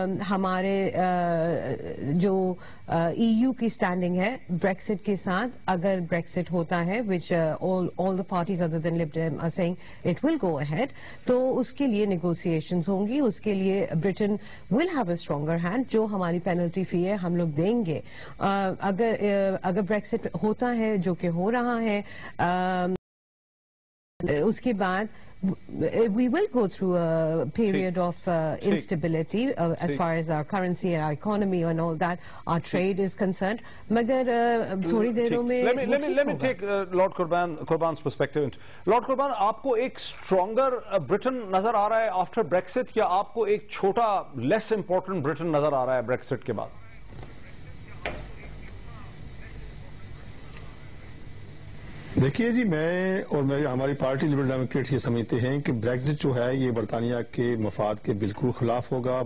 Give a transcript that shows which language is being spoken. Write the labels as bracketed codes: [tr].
[ur] ہمارے جو E U کی اسٹینڈنگ ہے بریکسٹ کے ساتھ, اگر بریکسٹ ہوتا ہے [en] which all the parties other than Lib Dem are saying it will go ahead, [ur] تو اس کے لیے نیگوسیشنز ہوں گی, اس کے لیے برٹن [en] will have a stronger hand. [ur] جو ہماری پینلٹی فی ہے ہم لوگ دیں گے. اگر بریکسٹ ہوتا ہے جو کہ ہو رہا ہے, اس کے بعد [en] we will go through a period of instability as far as our currency and our economy and all that, our trade is concerned. Magar thodi derوں میں let me take Lord Qurban's perspective. [ur] Lord Qurban, آپ کو ایک stronger Britain نظر آ رہا ہے [en] after Brexit [ur] یا آپ کو ایک چھوٹا less important Britain نظر آ رہا ہے Brexit کے بعد؟ دیکھیے جی, میں اور ہماری پارٹی لبرل ڈیموکریٹس یہ سمجھتے ہیں کہ بریکزٹ جو ہے یہ برطانیہ کے مفاد کے بالکل خلاف ہوگا.